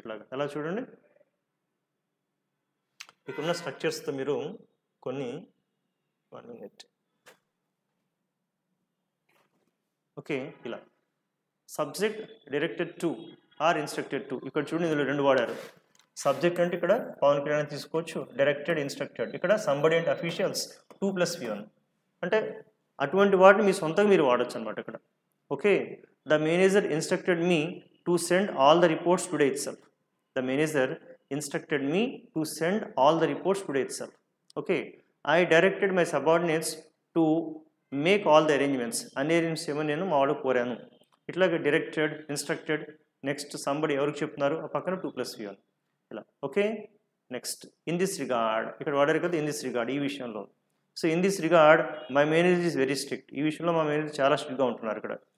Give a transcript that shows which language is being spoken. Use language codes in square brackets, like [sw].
[te] ఇట్లాగా ఎలా చూడండి, ఇక్కడున్న స్ట్రక్చర్స్తో మీరు కొన్ని 1 minute, ఓకే, ఇలా [en] subject directed to or instructed to, [te] ఇక్కడ చూడండి ఇందులో 2 వాడారు. సబ్జెక్ట్ అంటే ఇక్కడ పవన్ కళ్యాణ్ తీసుకోవచ్చు, డైరెక్టెడ్ ఇన్స్ట్రక్టెడ్ ఇక్కడ [en] somebody and officials [te] 2+V1, అంటే అటువంటి వాటిని మీ సొంతంగా మీరు వాడచ్చు అనమాట ఇక్కడ. [en] Okay, the manager instructed me to send all the reports today itself. The manager instructed me to send all the reports today itself. Okay, I directed my subordinates to make all the arrangements. [te] Arrangements ఏమో నేను మా వాడు కోరాను. ఇట్లాగే directed, instructed, next somebody ఎవరికి చెప్తున్నారు ఆ పక్కన 2+V1 ఇలా. Okay, next [en] in this regard, [te] ఇక్కడ వాడారు కదా ఇన్ దిస్ రిగార్డ్, ఈ విషయంలో. [en] so in this regard my manager is very strict, [te] ఈ విషయంలో మా మేనేజర్ చాలా స్ట్రిక్ట్గా ఉంటున్నారు ఇక్కడ.